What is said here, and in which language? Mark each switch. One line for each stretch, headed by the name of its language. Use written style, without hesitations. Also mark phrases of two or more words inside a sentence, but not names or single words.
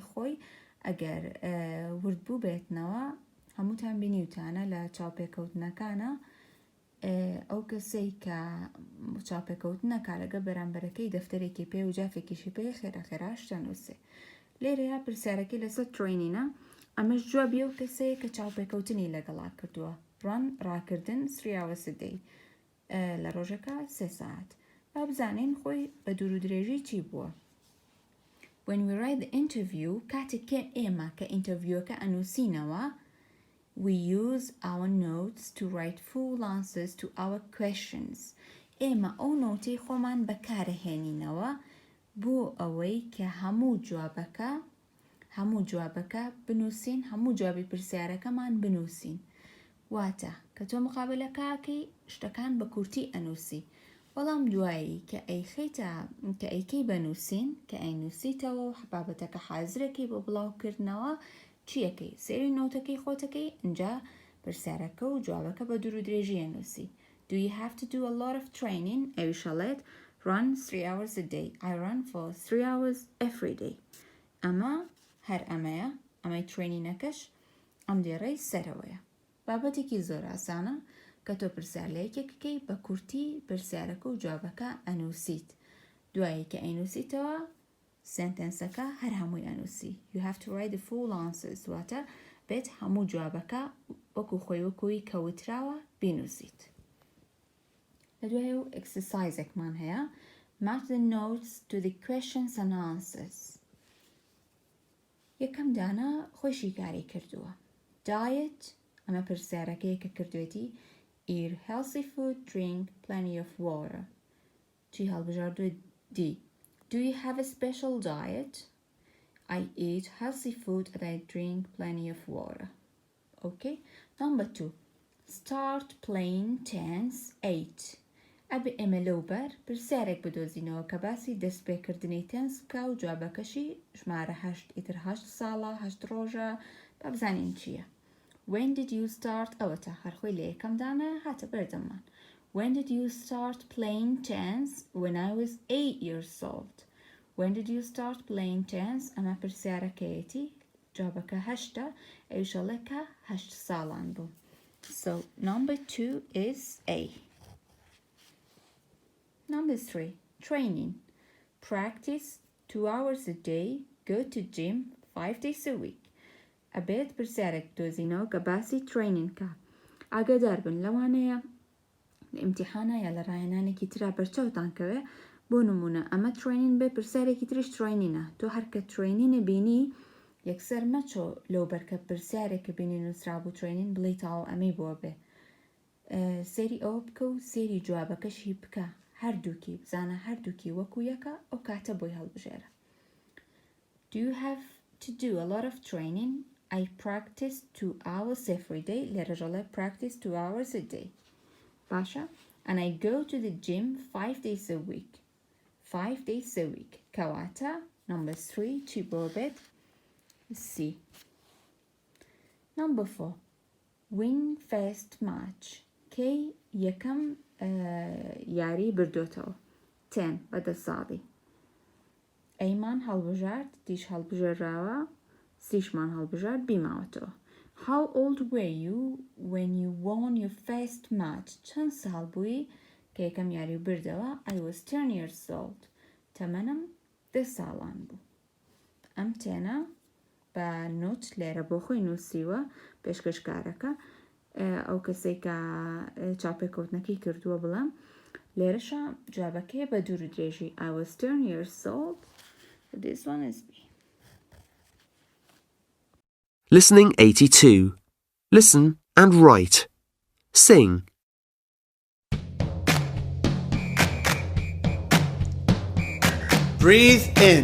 Central Kurdish: خۆی ئەگەر ورد بوو بێتنەوە هەمووتان بینیوتانە لە چاوپێکەوتنەکانە ئەو کەسەی کە چاپێکەوتنەکە لەگە بەرامبەرەکەی دەفتەرێکی پێ و جافێکیشی پێ خێرا خێراش دەنووسێ لێرەیە پرسیارەکەی لەسەر ترینینە ئەمەش جوابی ئەو کەسەیە کە چاوپێکەوتنی لەگەڵا کردووە ڕاکردن
English: 3 hours a day
Central Kurdish: لە ڕۆژەکە 3 ساعت با بزانین خۆی بە دوور و درێژی چی بووە
English: when we write the interview
Central Kurdish: کاتێک کە ئێمە کە ئینتەڤیوەکە ئەنووسینەوە
English: we use our notes to write full answers to our questions.
Central Kurdish: ئێمە ئەو نۆتەی خۆمان بەکارەهێنینەوە بۆ ئەوەی کە هەموو جوابەکە بنووسین هەموو جوابی پرسیارەکەمان بنووسین واتە کە تۆ مقابلەکەکەی شتەکان بە کورتی ئەنووسی بەڵام دوایی کە ئەیکەی بەنووسین کە ئەینووسیتەوە و بابەتەکە حازرەکەی بۆ بڵاوکردنەوە چیەکەی سێری نۆتەکەی خۆتەکەی اینجا پرسیارەکە و جوابەکە بە دوور و درێژی ئەنووسی
English: Do you have to do a lot of training?
Central Kurdish: ئەویشەڵێت
English: run 3 hours a day. I run for 3 hours every day.
Central Kurdish: ئەمە هەر ئەمەیە ئەمەی ترینینەکەش ئەم دێڕەی سەرەوەیە بابەتێکی زۆر ئاسانە کە تۆ پرسیار لە یەکێکەکەی بە کورتی پرسیارەکە و جوابەکە ئەنووسیت دوایی کە ئەینووسیتەوە سنتەنسەکە هەر هەمووی ئەنووسی
English: You have to write the full answers
Central Kurdish: واتە بێت هەموو جوابەکە وەکو خۆی وەکوی کەوتراوە بینووسیت لە دوای و ئەکسرسایزێکمان هەیە
English: Match the notes to the questions and answers
Central Kurdish: یەکەم دانا خۆشی کاری کردووە Diet ئەمە پرسیارەکەی کە کردوێتی
English: Eat healthy food, drink plenty of water
Central Kurdish: چی هەڵبژاردووە دی
English: Do you have a special diet?
Central Kurdish: I eat healthy food and I drink plenty of water.
English: Okay? Number 2. Start playing tense 8.
Central Kurdish: ئەبێ ئێمە لەوبەر پرسیارێک بدۆزینەوە کە باسی دەستپێکردنی تەنس بکە و جوابەکەشی ژمارە 8 ئیتر 8 ساڵە 8 ڕۆژە با بزانین چییە.
English: When did you start
Central Kurdish: ئەوەتە هەرخۆی لە یەکەمدانە هاتە بەردەمان.
English: When did you start playing tennis? When I was 8 years old. When did you start playing tennis?
Central Kurdish: ئەمە پرسیارەکەیەتی جوابەکە 8 ئەویشەڵێکە 8 ساڵان بوو.
English: So number 2 is A. Number 3. Training. Practice 2 hours a day. Go to gym 5 days a week.
Central Kurdish: ئەبێت پرسیارێک دۆزینەوە کە باسی ترینین کە ئاگادار بن لەوانەیە لە ئیمتیحانە یا لە ڕاهێنانێکی ترا بەرچاوتان کەوێ بۆ نمونە ئەمە ترینین بێ پرسیارێکی تریش ترینینە تۆ هەرکە ترینینە بینی یەکسەر مەچۆ لەو بەرکە پرسیارێکە بینی نووسرابوو ترینین بڵێ تاوە ئەمەی بۆ بێ سێری ئەوە بکە و سێری جوابەکەشی بکە هەردووکی بزانە هەردووکی وەکو یەکە ئەو کاتە بۆی هەڵبژێرە
English: Do you have to do a lot of training? I practice 2 hours every day. لێرەژەڵێ practice 2 hours a day. باشە and I go to the gym 5 days a week. 5 days a week. کەواتە number 3
Central Kurdish: چی بۆ بێت
English: C. Number 4. Win first match.
Central Kurdish: کەی یەکەم یاری بردوتەوە 10 بەدە ساڵی ئەیمان هەڵبژارد دیش هەڵبژێراوە سیشمان هەڵبژارد بیماوەتەوە
English: How old were you when you won your first match?
Central Kurdish: چەند ساڵ بووی کە یەکەم یاری بردەوە
English: I was 10 years old.
Central Kurdish: تەمەنم 10 ساڵان بوو. ئەم تێنە بە نوت لێرە بۆ خۆی نووسیوە پێشکەشکارەکە ئەو کەسێک کە چاپێکەوتنەکەی کردووە بڵام لێرەشە جوابەکەی بە دوور و درێژی
English: I was 10 years old. This one is B. Listening 82. Listen and write. Sing. Breathe in.